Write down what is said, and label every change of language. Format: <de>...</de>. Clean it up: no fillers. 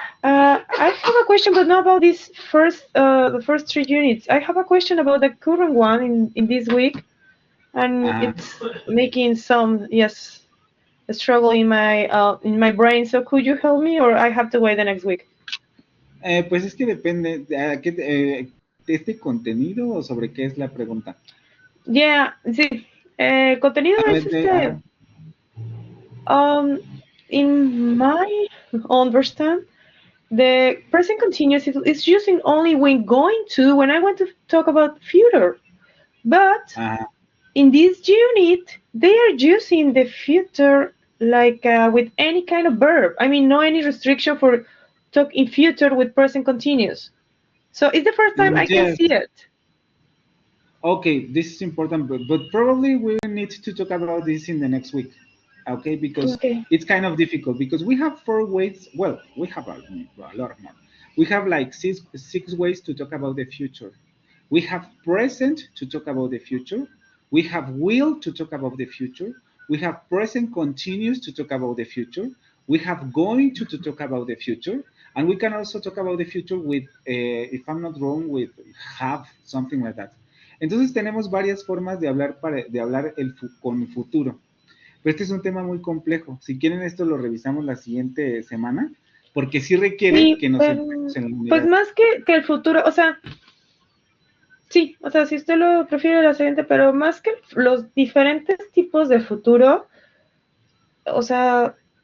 <en>I have a question, but not about this the first 3 units. I have a question about the current one in this week, and it's making some, a struggle in my brain. So could you help me, or I have to wait the next week?</en> <es>Pues es que depende de este contenido o sobre qué es la pregunta.</es> <en>Yeah,</en> <es>sí. Contenido</es> <en>es in my understand, the present continuous is using only when going to, when I want to talk about future. But in this unit, they are using the future like with any kind of verb. I mean, no any restriction for talk in future with present continuous. So it's the first time I can see it. Okay, this is important, but probably we need to talk about this in the next week, okay? Because it's kind of difficult because we have 4 ways. Well, we have a lot more. We have like six ways to talk about the future. We have present to talk about the future. We have will to talk about the future. We have present continuous to talk about the future. We have going to talk about the future. And we can also talk about the future with, if I'm not wrong, with have, something like that.</en> <es>Entonces tenemos varias formas de hablar con futuro. Pero este es un tema muy complejo. Si quieren esto lo revisamos la siguiente semana, porque sí requiere que nos enfocemos en la unidad. Pues más que el futuro, o sea, sí, o sea, si usted lo prefiere la siguiente, pero más que los diferentes tipos de futuro, o sea,</es>